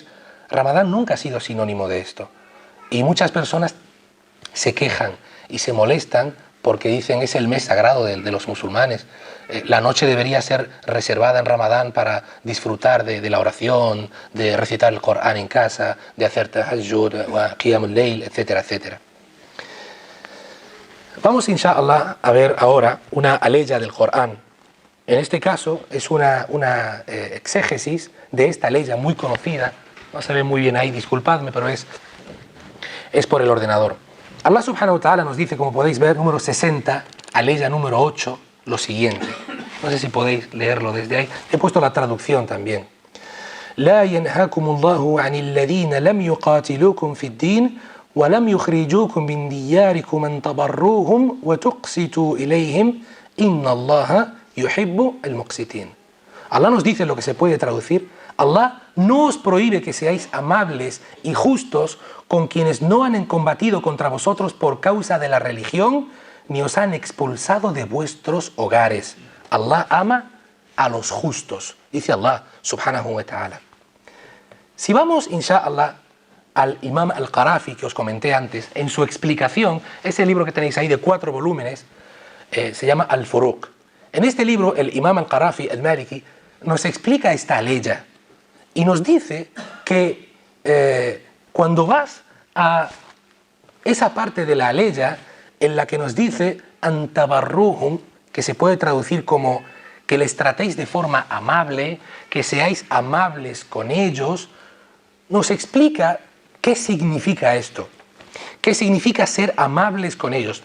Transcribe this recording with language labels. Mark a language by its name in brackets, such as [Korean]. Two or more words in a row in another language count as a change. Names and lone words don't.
[Spanish] Ramadán nunca ha sido sinónimo de esto. Y muchas personas se quejan y se molestan porque dicen es el mes sagrado de los musulmanes. La noche debería ser reservada en Ramadán para disfrutar de la oración, de recitar el Corán en casa, de hacer tahajjud, [Arabic] قيام الليل, [Spanish] etcétera, etcétera. Vamos, inshallah, a ver ahora una aleya del Corán. En este caso es una exégesis de esta aleya muy conocida. No se ve muy bien ahí, disculpadme, pero es por el ordenador. [Arabic] الله سبحانه وتعالى [Spanish] nos dice, como podéis ver, número 60, aleya número 8, lo siguiente. No sé si podéis leerlo desde ahí. He puesto la traducción también. [Arabic] لا ينهاكم الله عن الذين لم يقاتلوكم في الدين ولم يخرجوكم من دياركم أن تبروهم وتقسطوا إليهم إن الله يحب المقسطين. [Spanish] Allah nos dice lo que se puede traducir. Allah no os prohíbe que seáis amables y justos con quienes no han combatido contra vosotros por causa de la religión, ni os han expulsado de vuestros hogares. Allah ama a los justos, dice [Arabic] الله سبحانه وتعالى. [Spanish] Si vamos, inshallah, al Imam al-Qarafi, que os comenté antes, en su explicación, ese libro que tenéis ahí de 4 volúmenes, se llama Al-Furuq. En este libro, el Imam al-Qarafi, al-Maliki, nos explica esta aleya y nos dice que cuando vas a esa parte de la aleya en la que nos dice antabarruhum, que se puede traducir como que les tratéis de forma amable, que seáis amables con ellos, nos explica qué significa esto, qué significa ser amables con ellos.